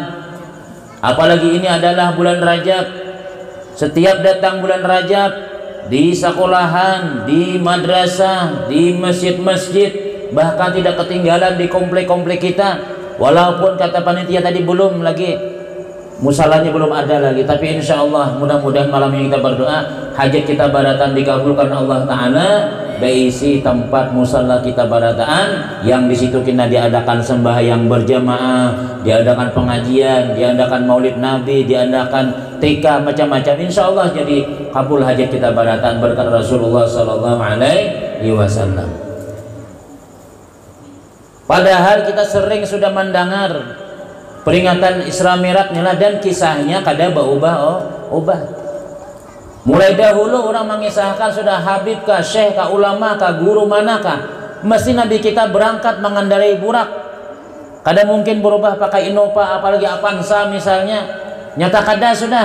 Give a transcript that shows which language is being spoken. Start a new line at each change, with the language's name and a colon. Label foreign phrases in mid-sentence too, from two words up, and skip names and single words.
Indonesian: Apalagi ini adalah bulan Rajab. Setiap datang bulan Rajab, di sekolahan, di madrasah, di masjid-masjid, bahkan tidak ketinggalan di komplek-komplek kita. Walaupun kata panitia tadi belum lagi Musalanya belum ada lagi, tapi
Arabic: إن شاء الله
Indonesian: mudah-mudahan malam ini kita berdoa hajat kita barataan dikabulkan
Arabic: الله تعالى,
Indonesian: berisi tempat musalla kita barataan yang di situ kita diadakan sembahyang berjamaah, diadakan pengajian, diadakan maulid nabi, diadakan TK, macam-macam.
Arabic: إن شاء الله
Indonesian: jadi kabul hajat kita barataan berkat
Arabic: رسول الله صلى الله عليه وسلم.
Indonesian: Padahal kita sering sudah mendengar peringatan Isra Mi'raj nila dan kisahnya kada berubah. Mulai dahulu orang mengisahkan sudah habib kah, syekh kah, ulama kah, guru manakah, mesti Nabi kita berangkat mengendarai burak. Kada mungkin berubah pakai Innova apalagi Avanza misalnya.
Banjar: Nyata kada sudah.